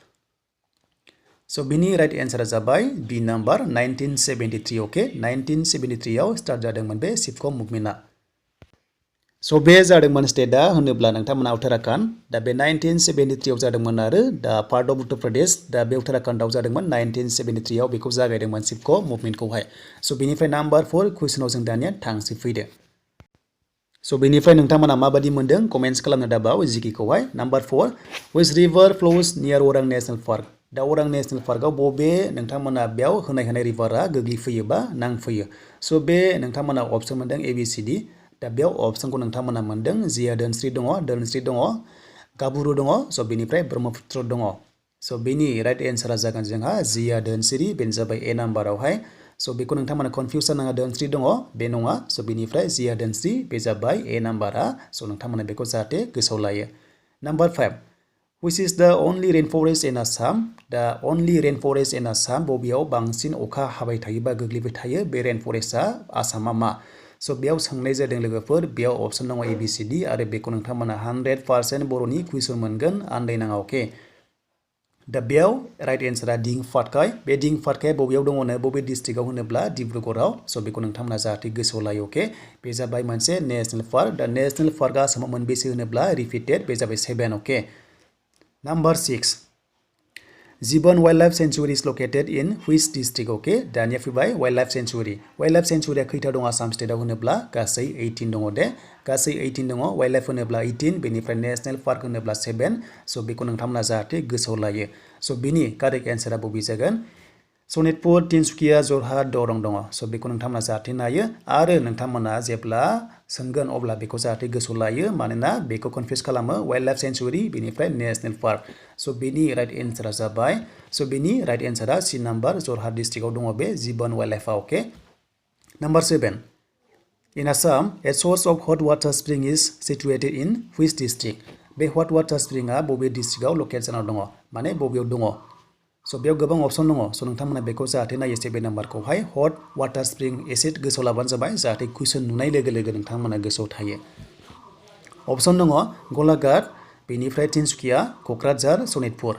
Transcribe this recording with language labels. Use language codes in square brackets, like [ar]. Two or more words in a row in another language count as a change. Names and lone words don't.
[brx] स' बिनि राइट एन्सारा जाबाय [en] B number [brx] 1973 अके 1973 आव स्टार्ट जादोंमोन बे सिपक' मुभमेन्टआ स' बे जादोंमोन स्टेटआ होनोब्ला नोंथांमोना उत्तराखन्ड दा बे 1973 आव जादोंमोन आरो दा [en] part of [brx] उत्तर प्रदेश दा बे उत्तराखन्डआव जादोंमोन 1973 आव बेखौ जागायदोंमोन सिपक' मुभमेन्टखौहाय स' बेनिफ्राय नाम्बार 4 कुइसनाव जों दानिया थांसै फैदो स' बेनिफ्राय नोंथांमोना माबायदि मोनदों कमेन्ट्स खालामनो दाबाव जिकेखौहाय नाम्बार 4 [en] which river flows near [brx] अरां नेशनेल पार्क दा अरां नेशनेल पार्कआव बबे नोंथांमोना बेयाव होनाय रिभारा गोग्लैफैयो बा नांफैयो स' बे नोंथांमोना अप्सन मोनदों ABCD दा बेयाव अप्सनखौ नोंथांमोना मोनदों जिया दोनस्रि दङ गाबुरु दङ स' बेनिफ्राय ब्रह्मपुत्र दङ स' बेनि [en] right answer [brx] जागोन जोंहा जिया दोनस्रि बेनो जाबाय [en] A number [brx] स' बेखौ नोंथांमोना कनफिउस जानाङा दोनस्रि दङ बे नङा स' बेनिफ्राय जिया दोनस्रि बे जाबाय [en] A number [brx] स' नोंथांमोना बेखौ जाहाथे गोसोआव लायो [en] Number 5, which is the only rainforest in Assam [brx] दा [en] only rainforest in Assam [brx] बबेयाव बांसिन अखा हाबाय थायो बा गोग्लैबाय थायो बे रेनफरेस्टआ आसामा मा स' बेयाव सोंनाय जादों लोगोफोर बेयाव अप्सन दङ ABCD आरो बेखौ नोंथांमोना 100% बर'नि कुइसन मोनगोन आन्दायनाङा अके दा बेयाव [en] right answer [brx] दिहिं फातखाय बे दिहिं फातखाया बबेयाव दङनो बबे डिस्ट्रिक्टआव होनोब्ला डिब्रुगड़आव स' बेखौ नोंथांमोना जाहाथे गोसोआव लायो अके बे जाबाय मोनसे [en] national park [brx] दा [en] national park [brx] आसामाव मोनबेसे होनोब्ला रिपिटेड बे जाबाय 7 अके Number 6. [en] Gibon Wildlife Sanctuary is located in which district? [brx] Okay, दानिया फैबाय [en] Wildlife Sanctuary. Wildlife Sanctuary [brx] खैथा दं आसाम स्टेटआव होनोब्ला गासै 18 दङ दे. गासै 18 दङ. Wildlife होनोब्ला 18, बेनिफ्राय [en] National Park [brx] होनोब्ला 7. So बेखौ नोंथांमोना जाहाथे गोसोआव लायो. So बेनि कारेक्ट एन्सारा बबे जागोन? सनितपुर, तिनसुकिया, जरहाट, दरं दङ. So बेखौ नोंथांमोना जाहाथे नायो आरो नोंथांमोना जेब्ला सोंगोन अब्ला बेखौ जाहाथे गोसोआव लायो मानोना बेखौ कनफिउज खालामो [en] wildlife sanctuary [brx] बेनिफ्राय [en] national park. [brx] So बेनि [en] right answer [brx] जाबाय. So बेनि [en] right answer C number [brx] जरहाट डिस्ट्रिक्टआव दङ बे जिबन वाइल्ड लाइफआ. [en] ओके. Number 7. In Assam, a source of hot water spring is situated in which district? [brx] बे [en] hot water springआ [brx] बबे डिस्ट्रिक्टआव लकेट जाना दङ माने बबेयाव दङ? So बेयाव गोबां अपसन दङ. So नोंथांमोना बेखौ जाहाथे नायो 7 नाम्बारखौहाय [en] hot water spring [brx] एसे गोसोआव लाबानो जाबाय जाहाथे कुइसन नुनाय लोगो लोगो नोंथांमोना गोसोआव थायो. अपसन दङ गलाघाट, बेनिफ्राय तिनसुकिया, क'क्राझार, सनितपुर.